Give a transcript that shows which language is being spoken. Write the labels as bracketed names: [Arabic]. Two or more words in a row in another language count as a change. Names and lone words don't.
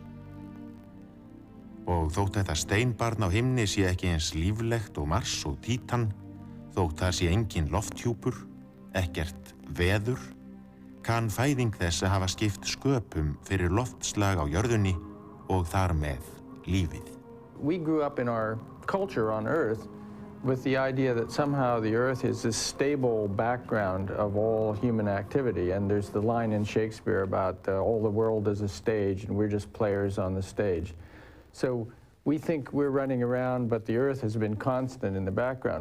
[Icelandic] Og þótt þetta steinbarn á himni sé ekki eins líflegt og Mars og Títan, þótt það sé engin lofthjúpur, ekkert veður, kann fæðing þess að hafa skipt sköpum fyrir loftslag á jörðunni og þar með lífið. [English] We grew up in our culture on Earth with the idea that somehow the Earth is this stable background of all human activity, and there's the line in Shakespeare about all the world is a stage and we're just players on the stage. So we think we're running around, but the Earth has been constant in the background.